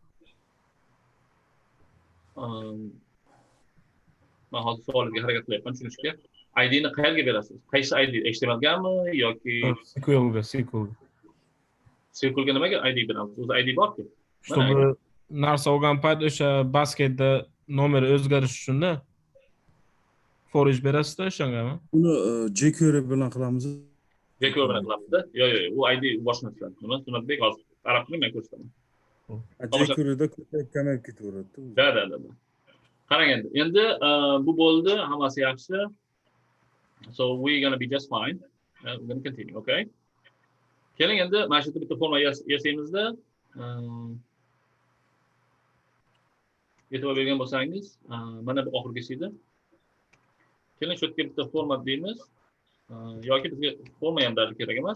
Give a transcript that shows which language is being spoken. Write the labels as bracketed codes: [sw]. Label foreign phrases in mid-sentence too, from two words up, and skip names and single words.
[uz] Men hozir savolga harakat qilyapman tushunishga. ID ni qayerga berasiz? Qaysi ID? HTML gami yoki SQLga. SQLga nimaga ID beramiz? O'zi ID bor-ku. Чтобы narsa olgan payt o'sha basketda nomeri o'zgarish uchun-da for each berasiz-da o'shangami? Uni jQuery bilan qilamiz. jQuery bilan qilamiz-da. Yo'q, u ID boshqa narsa. Nima? Sunnatbek hozir arab tilini men ko'rsataman. jQuery'da kamayib ketaveradi. Da. Qarang endi bu bo'ldi, hammasi yaxshi. [en] So we're going to be just fine. We're going to continue, okay? [uz] Keling endi mana shu yerda bitta forma yasaymizda e'tibor bergan bo'lsangiz, mana bu oxirgisida. Keling shu yerga bitta format deymiz. Yoki bizga forma ham darli kerak emas.